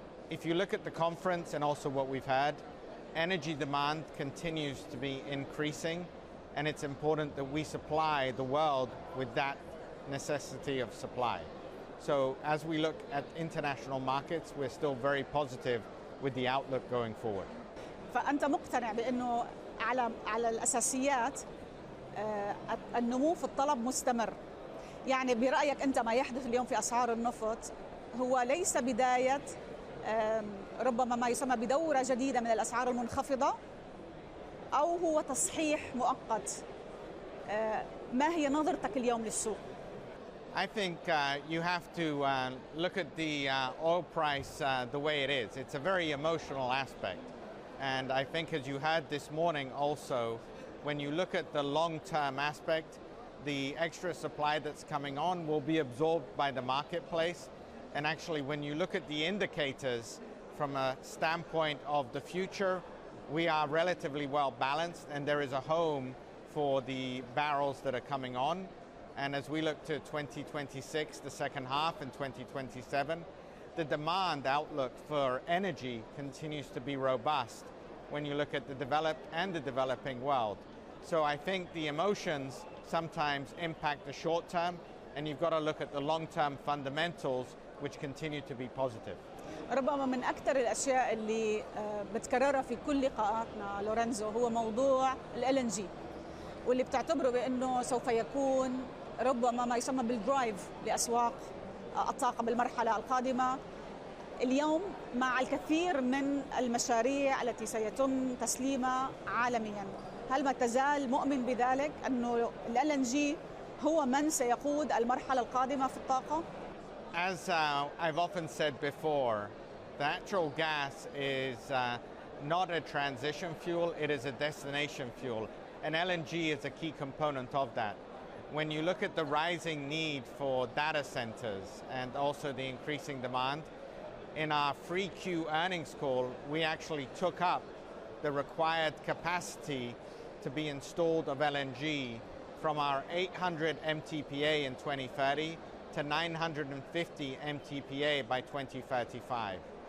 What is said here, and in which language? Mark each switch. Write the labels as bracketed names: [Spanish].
[English] If you look at the conference and also what we've heard, energy demand continues to be increasing, and it's important that we supply the world with that necessity of supply. So as we look at international markets, we're still very positive with the outlook going forward. [Arabic] فأنت مقتنع بأنه على الأساسيات النمو في الطلب مستمر. يعني برأيك أنت ما يحدث اليوم في أسعار النفط هو ليس بداية ربما ما يسمى بدورة جديدة من الأسعار المنخفضة، أو هو تصحيح مؤقت؟ ما هي نظرتك اليوم للسوق؟ [English] I think you have to look at the oil price the way it is. It's a very emotional aspect. And I think as you heard this morning also, when you look at the long-term aspect, the extra supply that's coming on will be absorbed by the marketplace. And actually, when you look at the indicators from a standpoint of the future, we are relatively well balanced and there is a home for the barrels that are coming on. And as we look to 2026, the second half, and 2027, the demand outlook for energy continues to be robust when you look at the developed and the developing world. So I think the emotions sometimes impact the short term, and you've got to look at the long-term fundamentals which continue to be positive. [Arabic] ربما من أكثر الأشياء اللي بتكررها في كل لقاءاتنا لورينزو هو موضوع ال LNG، واللي بتعتبره بأنه سوف يكون ربما ما يسمى بالدرايف لأسواق الطاقة بالمرحلة القادمة. اليوم مع الكثير من المشاريع التي سيتم تسليمها عالميا، هل ما تزال مؤمن بذلك أنه ال LNG هو من سيقود المرحلة القادمة في الطاقة؟ [English] As I've often said before, natural gas is not a transition fuel, it is a destination fuel, and LNG is a key component of that. When you look at the rising need for data centers and also the increasing demand, in our free Q earnings call, we actually took up the required capacity to be installed of LNG from our 800 MTPA in 2030 to 950 MTPA by 2035.